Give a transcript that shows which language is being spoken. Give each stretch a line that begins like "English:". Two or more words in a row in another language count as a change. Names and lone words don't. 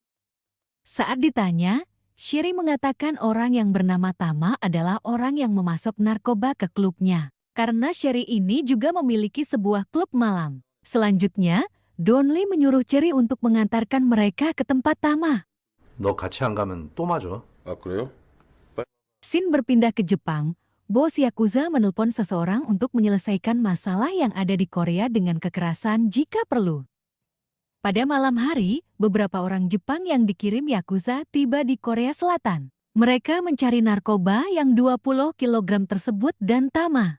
Indonesian: Saat ditanya, Shiri mengatakan orang yang bernama Tama adalah orang yang memasok narkoba ke klubnya. Karena Shiri ini juga memiliki sebuah klub malam. Selanjutnya, Donli menyuruh Shiri untuk mengantarkan mereka ke tempat Tama.
Korean: 너 같이 안 가면 또 맞아. 아, 그래요?
Indonesian: Scene berpindah ke Jepang. Bos Yakuza menelpon seseorang untuk menyelesaikan masalah yang ada di Korea dengan kekerasan jika perlu. Pada malam hari, beberapa orang Jepang yang dikirim Yakuza tiba di Korea Selatan. Mereka mencari narkoba yang 20 kg tersebut dan Tama.